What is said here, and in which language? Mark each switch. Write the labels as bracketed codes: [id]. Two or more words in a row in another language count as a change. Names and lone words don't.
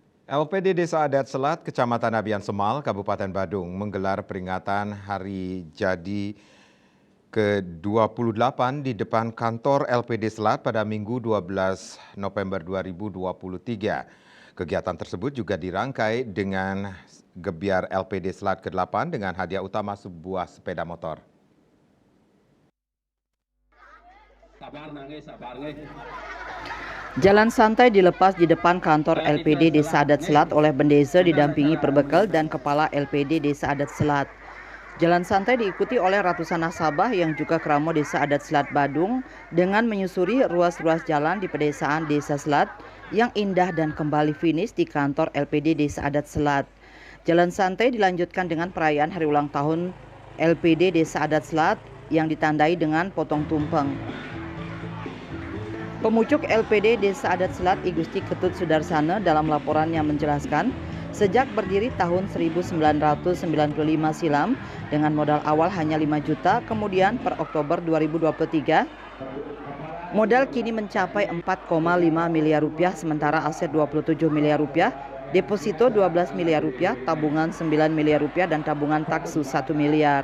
[id] LPD Desa Adat Selat, Kecamatan Abian Semal, Kabupaten Badung menggelar peringatan Hari Jadi ke-28 di depan kantor LPD Selat pada Minggu 12 November 2023. Kegiatan tersebut juga dirangkai dengan gebiar LPD Selat ke-8 dengan hadiah utama sebuah sepeda motor. Jalan santai dilepas di depan kantor LPD Desa Adat Selat oleh Bendesa didampingi perbekal dan Kepala LPD Desa Adat Selat. Jalan santai diikuti oleh ratusan nasabah yang juga keramo Desa Adat Selat Badung dengan menyusuri ruas-ruas jalan di pedesaan Desa Selat yang indah dan kembali finish di kantor LPD Desa Adat Selat. Jalan santai dilanjutkan dengan perayaan hari ulang tahun LPD Desa Adat Selat yang ditandai dengan potong tumpeng. Pemucuk LPD Desa Adat Selat I Gusti Ketut Sudarsana dalam laporannya menjelaskan, sejak berdiri tahun 1995 silam dengan modal awal hanya 5 juta, kemudian per Oktober 2023 modal kini mencapai 4,5 miliar rupiah, sementara aset 27 miliar rupiah, deposito 12 miliar rupiah, tabungan 9 miliar rupiah dan tabungan taksus 1 miliar.